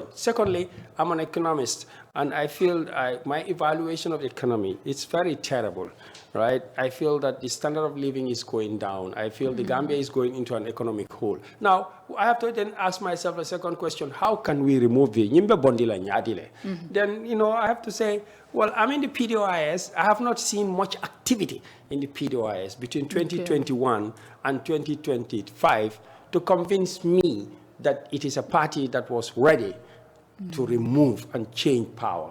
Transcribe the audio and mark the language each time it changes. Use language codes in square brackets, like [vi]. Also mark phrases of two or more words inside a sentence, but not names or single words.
[en] Secondly, I'm an economist, and I feel my evaluation of the economy is very terrible, right? I feel that the standard of living is going down. I feel the Gambia is going into an economic hole. Now, I have to then ask myself a second question: how can we remove the nyimbe bondila nyadile? Then, I have to say, well, I'm in the PDOIS. I have not seen much activity in the PDOIS between 2021 and 2025 to convince me that it is a party that was ready to remove and change power.